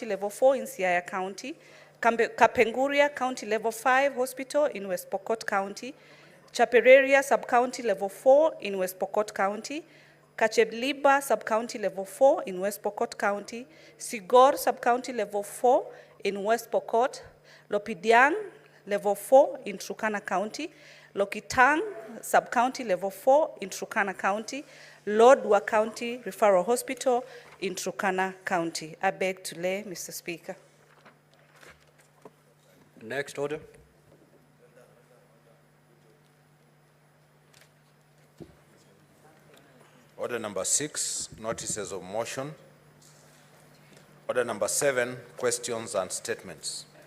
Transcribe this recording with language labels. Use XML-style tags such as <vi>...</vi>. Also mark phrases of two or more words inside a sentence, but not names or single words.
<en>Level 4 in Siaya County, Kapenguria County Level 5 Hospital in West Pokot County, Chapereria Sub-County Level 4 in West Pokot County, Kachebliba Sub-County Level 4 in West Pokot County, Sigor Sub-County Level 4 in West Pokot, Lopidiang Level 4 in Turkana County, Lokitang Sub-County Level 4 in Turkana County, Lodwar County Referral Hospital in Turkana County. I beg to lay, Mr. Speaker. Next order. Order number 6, notices of motion. Order number 7, questions and statements.</en>